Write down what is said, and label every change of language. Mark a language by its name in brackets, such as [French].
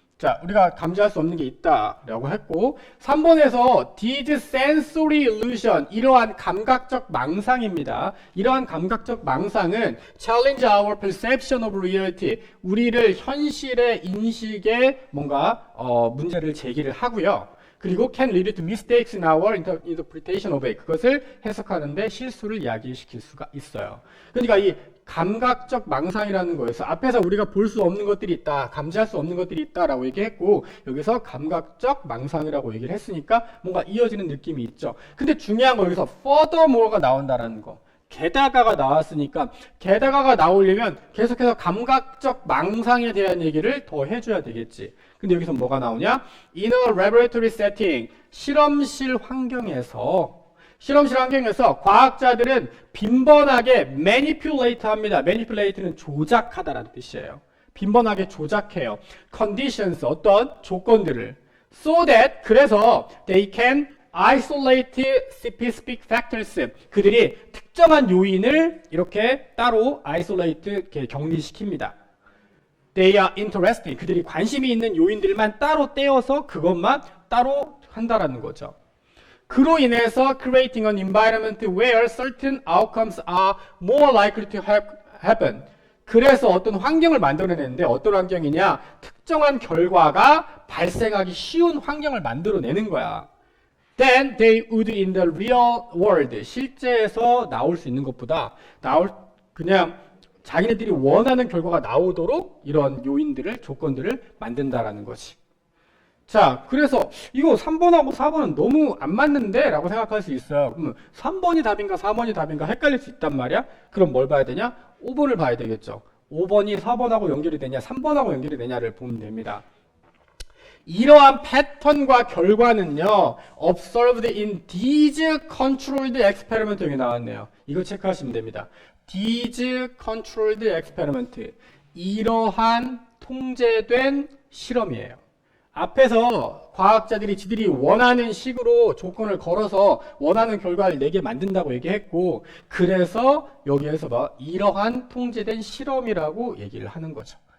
[Korean] 자, 우리가 감지할 수 없는 게 있다라고 했고 3번에서 [English] did sensory illusion [Korean] 이러한 감각적 망상입니다. 이러한 감각적 망상은 [English] challenge our perception of reality [Korean] 우리를 현실의 인식에 뭔가 문제를 제기를 하고요. [English] 그리고 can lead to mistakes in our interpretation of it [Korean] 그것을 해석하는데 실수를 야기시킬 수가 있어요. 그러니까 이 감각적 망상이라는 거에서 앞에서 우리가 볼 수 없는 것들이 있다, 감지할 수 없는 것들이 있다라고 얘기했고 여기서 감각적 망상이라고 얘기를 했으니까 뭔가 이어지는 느낌이 있죠. 근데 중요한 거 여기서 furthermore가 나온다라는 거. 게다가가 나왔으니까 게다가가 나오려면 계속해서 감각적 망상에 대한 얘기를 더 해줘야 되겠지. 근데 여기서 뭐가 나오냐? [English] In a laboratory setting, [Korean] 실험실 환경에서 과학자들은 빈번하게 manipulate 합니다. manipulate는 조작하다라는 뜻이에요. 빈번하게 조작해요. conditions, 어떤 조건들을. [English] so that, [Korean] 그래서 [English] they can isolate specific factors. [Korean] 그들이 특정한 요인을 이렇게 따로 isolate, 격리시킵니다. [English] They are interesting. [Korean] 그들이 관심이 있는 요인들만 따로 떼어서 그것만 따로 한다라는 거죠. 그로 인해서 [English] creating an environment where certain outcomes are more likely to happen. [Korean] 그래서 어떤 환경을 만들어내는데 어떤 환경이냐? 특정한 결과가 발생하기 쉬운 환경을 만들어내는 거야. [English] Then they would in the real world. [Korean] 실제에서 나올 수 있는 것보다 그냥 자기네들이 원하는 결과가 나오도록 이런 요인들을, 조건들을 만든다라는 거지. 자, 그래서 이거 3번하고 4번은 너무 안 맞는데? 라고 생각할 수 있어요. 그러면 3번이 답인가 4번이 답인가 헷갈릴 수 있단 말이야? 그럼 뭘 봐야 되냐? 5번을 봐야 되겠죠. 5번이 4번하고 연결이 되냐, 3번하고 연결이 되냐를 보면 됩니다. 이러한 패턴과 결과는요, [English] observed in these controlled experiment [Korean] 여기 나왔네요. 이거 체크하시면 됩니다. [English] these controlled experiment. [Korean] 이러한 통제된 실험이에요. 앞에서 과학자들이 지들이 원하는 식으로 조건을 걸어서 원하는 결과를 내게 만든다고 얘기했고 그래서 여기에서 이러한 통제된 실험이라고 얘기를 하는 거죠.